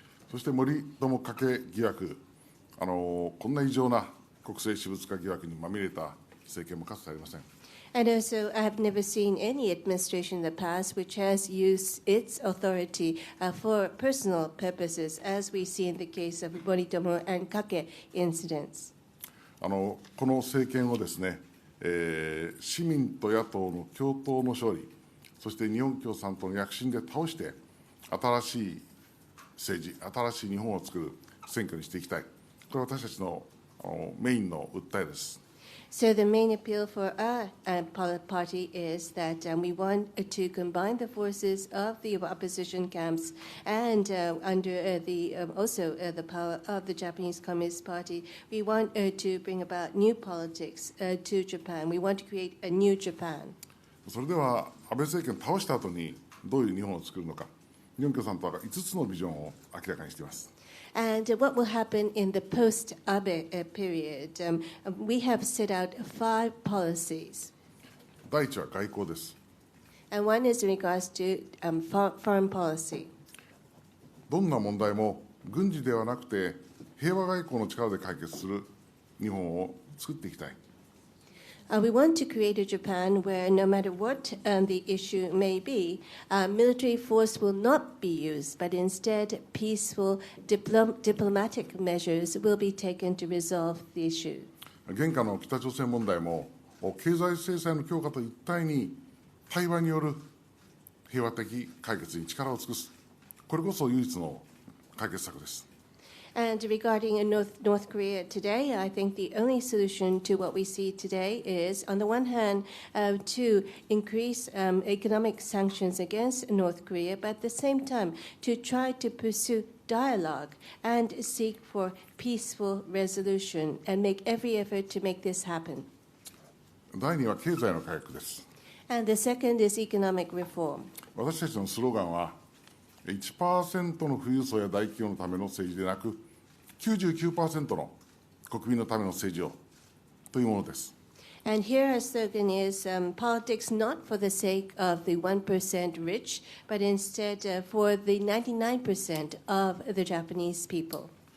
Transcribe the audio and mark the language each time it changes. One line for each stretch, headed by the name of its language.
Japanese: そして森友加計疑惑、こんな異常な国政私物化疑惑にまみれた政権もかつてありません。
English: And also, I have never seen any administration in the past which has used its authority for personal purposes, as we see in the case of Moritomo and Kake incidents.
Japanese: この政権をですね、市民と野党の共闘の勝利、そして日本共産党の躍進で倒して、新しい政治、新しい日本を作る選挙にしていきたい。これは私たちのメインの訴えです。
English: So the main appeal for our party is that we want to combine the forces of the opposition camps and under also the power of the Japanese Communist Party. We want to bring about new politics to Japan. We want to create a new Japan.
Japanese: それでは安倍政権を倒した後にどういう日本を作るのか、日本共産党は5つのビジョンを明らかにしています。
English: And what will happen in the post-Abe period? We have set out 5 policies.
Japanese: 第一は外交です。
English: And one is in regards to foreign policy.
Japanese: どんな問題も軍事ではなくて平和外交の力で解決する日本を作っていきたい。
English: We want to create a Japan where no matter what the issue may be, military force will not be used, but instead peaceful diplomatic measures will be taken to resolve the issue.
Japanese: 現下の北朝鮮問題も経済制裁の強化と一体に対話による平和的解決に力を尽くす。これこそ唯一の解決策です。
English: And regarding North Korea today, I think the only solution to what we see today is, on the one hand, to increase economic sanctions against North Korea, but at the same time, to try to pursue dialogue and seek for peaceful resolution and make every effort to make this happen.
Japanese: 第二は経済の改革です。
English: And the second is economic reform.
Japanese: 私たちのスローガンは、1% の富裕層や大企業のための政治でなく、99% の国民のための政治をというものです。
English: And here our slogan is politics not for the sake of the 1% rich, but instead for the 99% of the Japanese people.